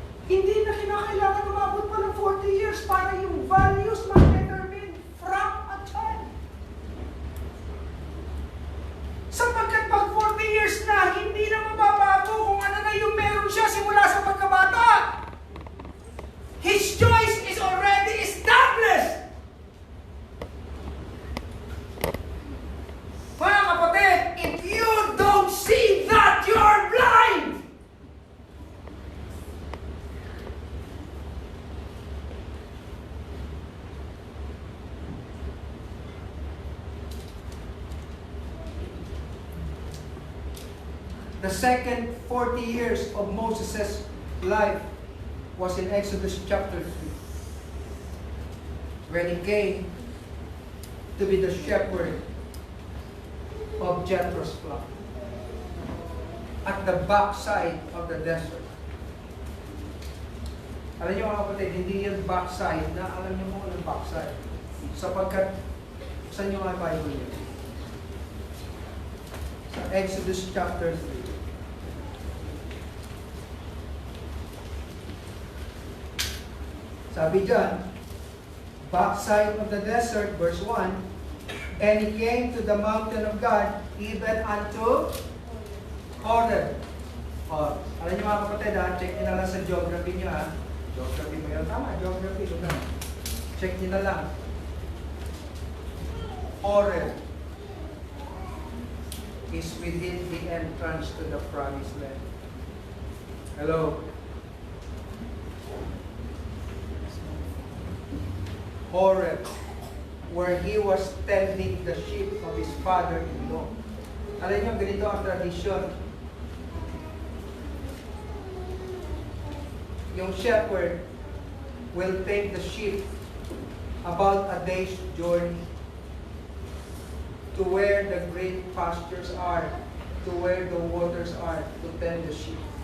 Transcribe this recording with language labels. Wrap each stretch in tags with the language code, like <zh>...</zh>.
<tl>Hindi na kinakailangan umabot pa ng 40 years para yung values ma-determine</tl> <en>from a child.</en> <tl>Sapagkat pag 40 years na, hindi na mababago kung ano na yung meron siya simula sa pagkabata.</tl> <en>His choice is already established.</en> <tl>Mga kapatid,</tl> <en>if you don't see that, you're blind. The second 40 years of Moses' life was in Exodus chapter 3, when he came to be the shepherd of Jethro's flock at the backside of the desert.</en> <tl>Alam niyo mga kapatid, hindi yan backside na alam niyo mo anong backside. Sapagkat, saan niyo ang Bible niyo? Sa Exodus chapter 3. Sabi dyan,</tl> <en>backside of the desert, verse 1, and he came to the mountain of God, even unto Horeb.</en> <tl>O, alam niyo mga kapatid ha, check niyo na lang sa geography niyo ha. Geography mo yun. Tama, geography. Check niyo na lang.</tl> <en>Horeb is within the entrance to the promised land. Hello? Horeb, where he was tending the sheep of his father-in-law.</en> <tl>Alam niyo, ganito ang tradisyon.</tl> <en>Yung shepherd will take the sheep about a day's journey to where the great pastures are. to where the waters are to tend the sheep.</en>